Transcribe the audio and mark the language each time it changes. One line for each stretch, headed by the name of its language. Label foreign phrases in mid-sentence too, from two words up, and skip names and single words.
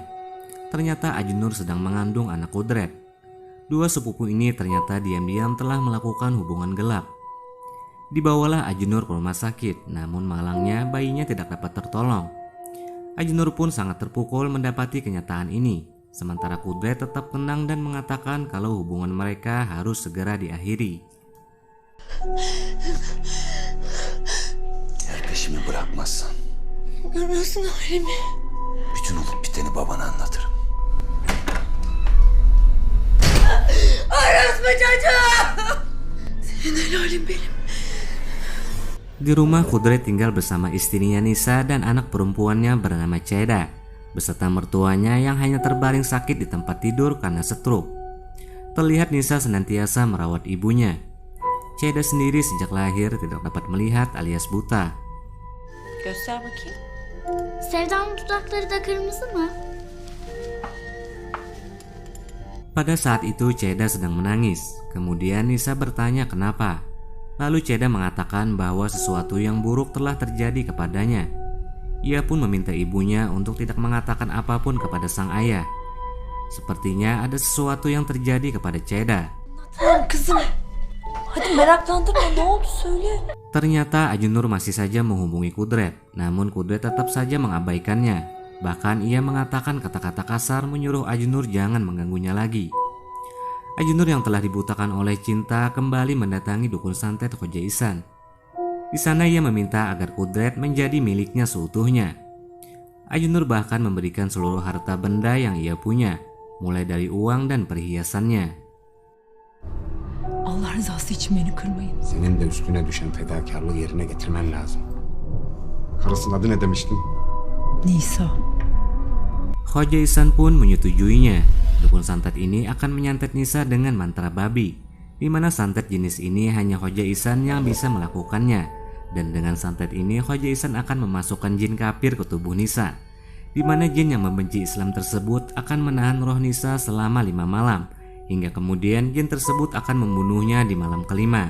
Indonesian: Ternyata Ajnur sedang mengandung anak Kudret. Dua sepupu ini ternyata diam-diam telah melakukan hubungan gelap. Dibawalah Ajnur ke rumah sakit, namun malangnya bayinya tidak dapat tertolong. Ajnur pun sangat terpukul mendapati kenyataan ini. Sementara Kudret tetap tenang dan mengatakan kalau hubungan mereka harus segera diakhiri.
Turkish: Eğer peşimi bırakmazsan Görmüyorsun halimi. bütün olup biteni babana anlatırım. Orospu çocuğu! Senin helalin benim.
Indonesian: Di rumah Kudret tinggal bersama istrinya Nisa dan anak perempuannya bernama Ceda, beserta mertuanya yang hanya terbaring sakit di tempat tidur karena stroke. Terlihat Nisa senantiasa merawat ibunya. Ceda sendiri sejak lahir tidak dapat melihat alias buta.
Turkish: Göster bakayım. Sevda'nın dudakları da kırmızı mı?
Indonesian: Pada saat itu Ceda sedang menangis. Kemudian Nisa bertanya kenapa. Lalu Ceda mengatakan bahwa sesuatu yang buruk telah terjadi kepadanya. Ia pun meminta ibunya untuk tidak mengatakan apapun kepada sang ayah. Sepertinya ada sesuatu yang terjadi kepada Ceda.
Turkish: Tamam kızım. Hadi meraklandırma, ne oldu söyle.
Indonesian: Ternyata Ajnur masih saja menghubungi Kudret, namun Kudret tetap saja mengabaikannya. Bahkan ia mengatakan kata-kata kasar menyuruh Ajnur jangan mengganggunya lagi. Ajnur yang telah dibutakan oleh cinta kembali mendatangi dukun santet Hoja Ihsan. Di sana ia meminta agar Kudret menjadi miliknya seutuhnya. Ajnur bahkan memberikan seluruh harta benda yang ia punya, mulai dari uang dan perhiasannya.
Turkish: Allah rızası için beni kırmayın. Senin de üstüne düşen fedakarlığı yerine getirmen lazım. Karısının adı ne demiştin? Nisa.
Indonesian: Hoja Ihsan pun menyetujuinya. Dukun santet ini akan menyantet Nisa dengan mantra babi, di mana santet jenis ini hanya Hoja Ihsan yang bisa melakukannya. Dan dengan santet ini Hoja Ihsan akan memasukkan jin kafir ke tubuh Nisa, di mana jin yang membenci Islam tersebut akan menahan roh Nisa selama 5 malam, hingga kemudian jin tersebut akan membunuhnya di malam kelima.